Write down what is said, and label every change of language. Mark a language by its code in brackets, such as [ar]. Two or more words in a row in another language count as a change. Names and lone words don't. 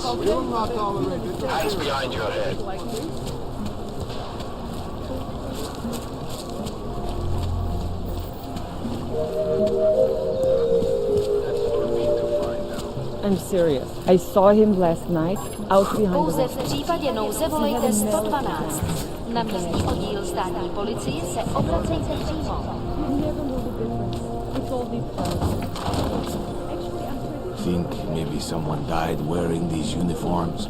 [en] We'll not tolerate it. Hands behind your head. I'm serious. I saw him last night out behind the [cs] Pouze v případě nouze volejte 112. Na místní oddíl státní policie se obracejte přímo. [en] Think maybe someone died wearing these uniforms?